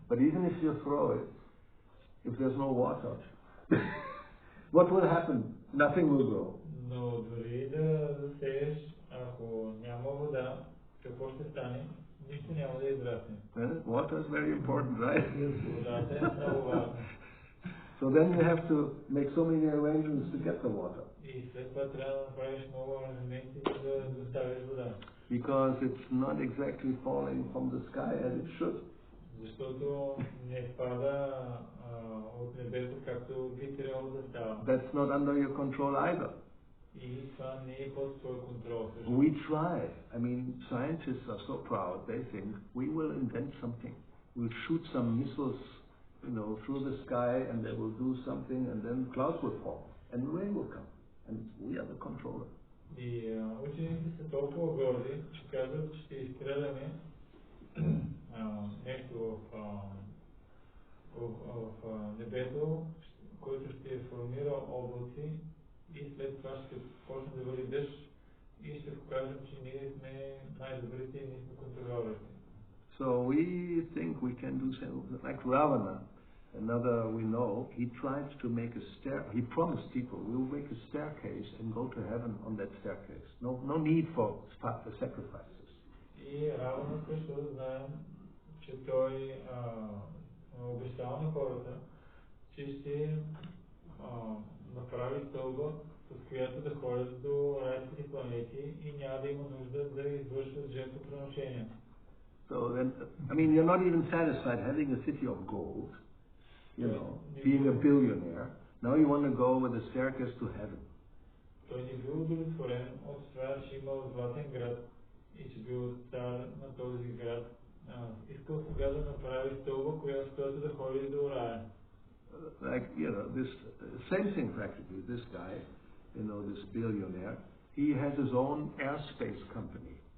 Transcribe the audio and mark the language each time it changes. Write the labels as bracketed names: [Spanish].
[English] But even if you throw it, if there's no water, what will happen? Nothing will grow. [Bulgarian] Но дори да засееш, ако няма вода, какво ще стане? Нищо няма да израсне. [English] Water is very important, right? [Bulgarian] Водата е много важна. [English] So then you have to make so many arrangements to get the water. [Bulgarian] И след това трябва да направиш много аранжаменти, за да доставиш вода. [English] Because it's not exactly falling from the sky as it should. [Bulgarian] Защото не пада от небето, както би трябвало да става. [English] That's not under your control either. [Bulgarian] И това не е под твой контрол. [English] We try. I mean, scientists are so proud. They think we will invent something. We'll shoot some missiles, through the sky, and they will do something, and then clouds will fall, and rain will come, and we are the controller. [Bulgarian] И учените са толкова горди, че казват, че ще изстреляме нещо в небето, който ще формира облаци и след това ще почне да вали дъжд и ще покажем, че ние сме най-добрите и ние сме контролиращи. [English] So we think we can do something like Ravana. Another we know, he tried to make he promised people, we will make a staircase and go to heaven on that staircase. No need for sacrifices. [Bulgarian] И Равана също знаем, че той обещал на хората, че ще направи стълба, с която да ходят до райските планети и няма да има нужда да извършват жертвоприношения. [English] So then, you're not even satisfied having a city of gold, being a billionaire. Now you want to go with a staircase to heaven. [Bulgarian] Той не бил удовлетворен от това, че имал златен град и че бил цар на този град. Искал сега да направи стълба, която да ходи до рая. [English] Like, this same thing practically. This guy, this billionaire, he has his own airspace company.